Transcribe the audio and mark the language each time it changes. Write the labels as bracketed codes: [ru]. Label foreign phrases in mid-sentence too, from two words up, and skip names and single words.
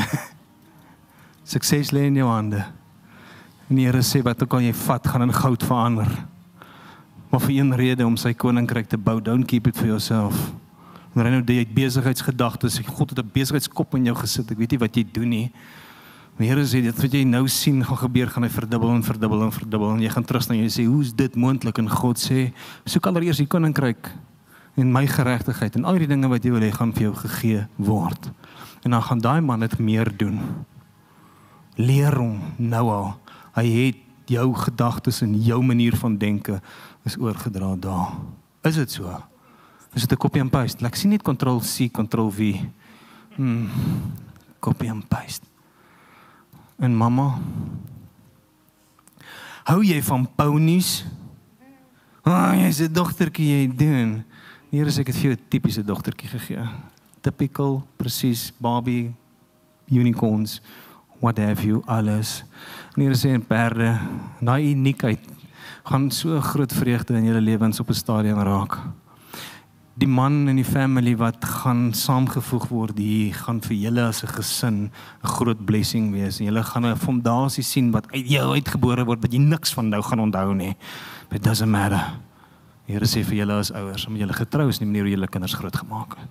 [af] Sukses lê in jou hande. En die Here sê wat ook al jy vat, gaan in goud verander. Maar vir een rede om sy koninkryk te bou, [en] don't keep it for yourself. [af] En Reino, jy het besigheidsgedagtes, God het 'n besigheidskop in jou gesit, ek weet nie wat jy doen nie. Die Here sê, dit wat jy nou sien gaan gebeur, gaan hy verdubbel en verdubbel en verdubbel, en jy gaan terug na jy sê, hoe is dit moontlik? En God sê, soek allereers die koninkryk, en my geregtigheid, en al die dinge wat jy wil hê, gaan vir jou gegee word. En dan gaan daai man dit meer doen. Leer hom nou al, hy het jou gedagtes en jou manier van denke, is oorgedra daar. Is dit so? Is dit 'n [en] copy and paste? [af] Ek sien net Ctrl+C, Ctrl+V. [en] Copy and paste. [af] En mamma, hou jy van ponies? Jy's 'n dogtertjie, jy doen. Die Here sê ek het vir jou 'n tipiese dogtertjie gegee. Typical, presies, Barbie, [en] unicorns, what have you, [af] alles. En die Here sê in perde, daai uniekheid gaan so 'n groot vreugde in julle lewens op 'n stadium raak. Die man en die family wat gaan saamgevoeg word hier, gaan vir julle as 'n gesin 'n groot blessing wees. En julle gaan 'n fondasie sien wat uit jou uitgebore word, wat jy niks van nou gaan onthou nie. [en] But it doesn't matter. [af] Die Here sê vir julle as ouers, om julle getrou is nie manier hoe julle kinders groot gemaak het.